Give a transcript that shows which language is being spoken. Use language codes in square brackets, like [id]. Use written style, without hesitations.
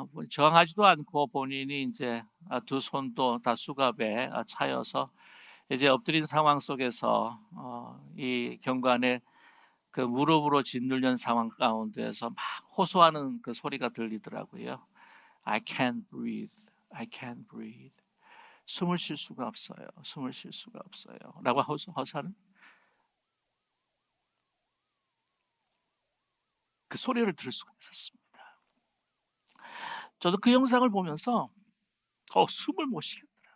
[ko] 정하지도 않고 본인이 이제 두 손도 다 수갑에 차여서 이제 엎드린 상황 속에서 이 경관에 그 무릎으로 짓눌린 상황 가운데서 막 호소하는 그 소리가 들리더라고요. [en] I can't breathe, I can't breathe. [ko] 숨을 쉴 수가 없어요. 숨을 쉴 수가 없어요. 라고 호소하는 그 소리를 들을 수가 있었습니다. 저도 그 영상을 보면서 숨을 못 쉬겠더라고요.